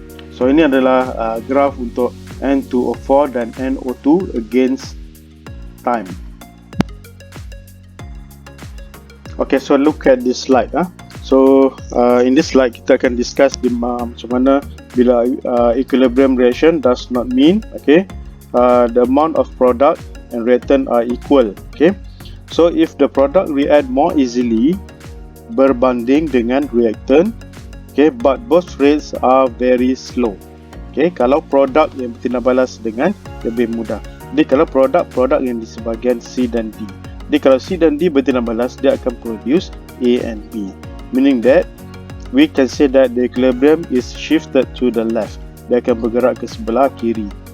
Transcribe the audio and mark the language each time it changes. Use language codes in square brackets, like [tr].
[ms] So ini adalah graf untuk N2O4 dan NO2 against time. [en] Okay, so look at this slide. So in this slide [ms] kita akan [en] discuss [ms] macam mana bila [en] equilibrium reaction does not mean, okay, the amount of product and reactant are equal. Okay, so if the product react more easily [ms] berbanding dengan [en] reactant, okay, but both rates are very slow. [ms] Okay, kalau produk yang bertindak balas dengan lebih mudah. Jadi kalau produk yang di sebahagian C dan D. Jadi kalau C dan D bertindak balas, dia akan [en] produce A and B. Meaning that we can say that the equilibrium is shifted to the left. [ms] Dia akan bergerak ke sebelah kiri.